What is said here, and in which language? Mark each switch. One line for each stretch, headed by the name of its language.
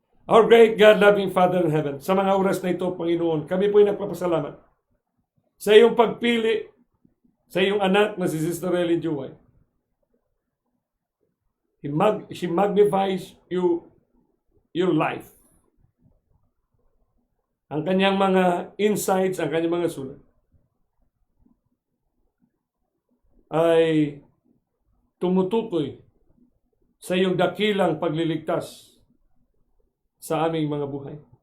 English: Our great God-loving Father in heaven,
Filipino: sa mga oras na ito, Panginoon, kami po ay nagpapasalamat sa iyong pagpili sa iyong anak na si Sister Ellen G. White.
English: She magnifies your life.
Filipino: Ang kanyang mga insights, ang kanyang mga sulat ay tumutukoy sa iyong dakilang pagliligtas sa aming mga buhay.